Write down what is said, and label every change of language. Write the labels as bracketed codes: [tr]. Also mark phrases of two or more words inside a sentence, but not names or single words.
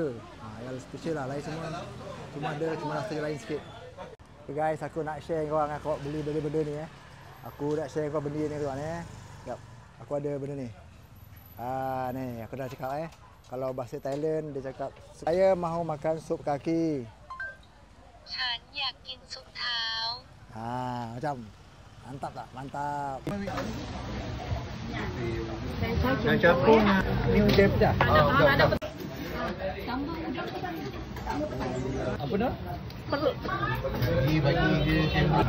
[ms] Yang special lah, lain semua. Cuma rasanya lain sikit. [en] Okay guys, [ms] aku nak share dengan korang aku beli benda-benda ni Aku nak share dengan korang benda ni tuan Sekejap, aku ada benda ni. Ni aku dah cakap Kalau bahasa Thailand dia cakap saya mahu makan sup kaki. [th] ฉันอยากกินซุปเท้า [ms] Macam mantap tak? Mantap. Dan capung Ni udang pecah. apa dah? perut. Bagi dia